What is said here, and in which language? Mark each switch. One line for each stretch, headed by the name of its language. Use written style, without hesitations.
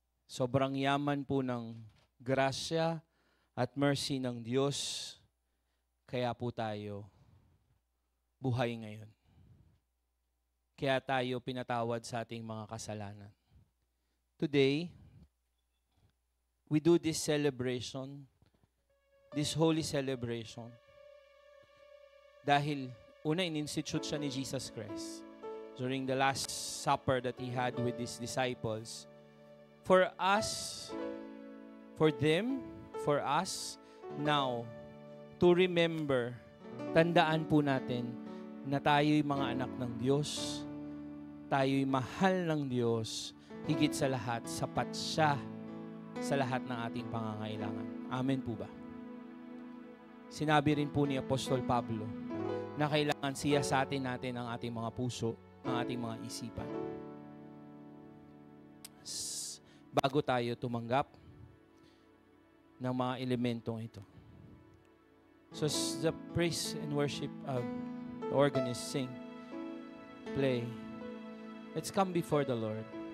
Filipino: Sobrang yaman po ng grasya at mercy ng Diyos, kaya po tayo buhay ngayon. Kaya tayo pinatawad sa ating mga kasalanan.
English: Today, we do this celebration, this holy celebration,
Filipino: dahil una in-institute siya ni
English: Jesus Christ during the Last Supper that He had with His disciples. For us, for them, for us, now, to remember,
Filipino: tandaan po natin na tayo'y mga anak ng Diyos, tayo'y mahal ng Diyos, higit sa lahat, sapat siya sa lahat ng ating pangangailangan. Amen po ba? Sinabi rin po ni Apostol Pablo na kailangan siyasatin natin ang ating mga puso, ang ating mga isipan. Bago tayo tumanggap ng mga elementong ito.
English: So the praise and worship the organist sing, play. Let's come before the Lord.